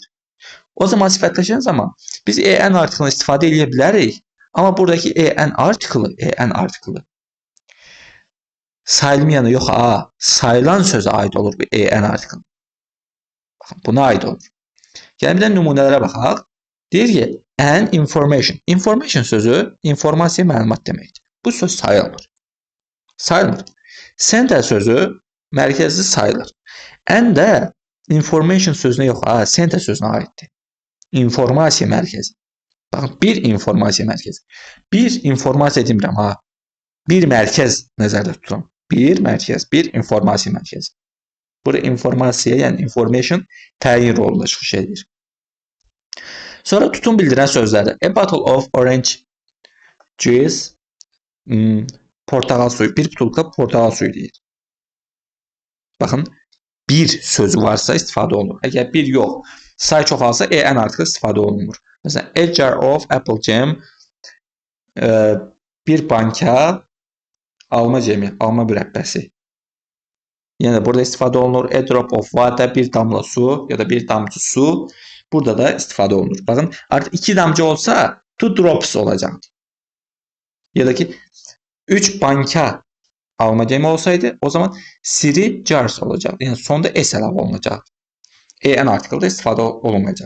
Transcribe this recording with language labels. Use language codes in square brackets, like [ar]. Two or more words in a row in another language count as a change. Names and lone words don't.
[az] O zaman sifətləşən zaman biz en artiklını istifadə edə bilərik. Amma buradakı en artiklı sayılmayanı yox, sayılan sözə aid olur bu en artiklı. Baxın, buna aid olur. Yəni bir də nümunələrə baxaq. Deyir ki, [en] an information. [az] Information sözü informasiya, məlumat deməkdir. Bu söz sayılmır. Sayılmır. Center sözü mərkəzi sayılır. And də information sözünə yox, center sözünə aiddir. İnformasiya mərkəzi. Baxın, bir informasiya mərkəzi. Bir informasiya demirəm, bir mərkəz nəzərdə tuturam. Bir mərkəz, bir informasiya mərkəzi. Burada informasiya, yəni information təyin rolunda çıxış edir. Sonra tutum bildirən sözlərdə [en] a bottle of orange juice, [az] portağal suyu, bir butulka portağal suyu deyir. Baxın, bir sözü varsa istifadə olunur. Əgər bir yox, say çoxalsa en artiklı istifadə olunmur. Məsələn, [en] a jar of apple jam, [az] bir banka alma cemi, alma mürəbbəsi. Yəni burada istifadə olunur. [en] A drop of water, [az] bir damla su ya da bir damcı su. Burada da istifadə olunur. Baxın, artıq 2 damcı olsa 2 drops olacaq. Ya da ki 3 banka alma cemi olsaydı, o zaman 3 jars olacaq. Yəni sonda s əlavə olunacaq. En artikeldə istifadə olunmayacaq.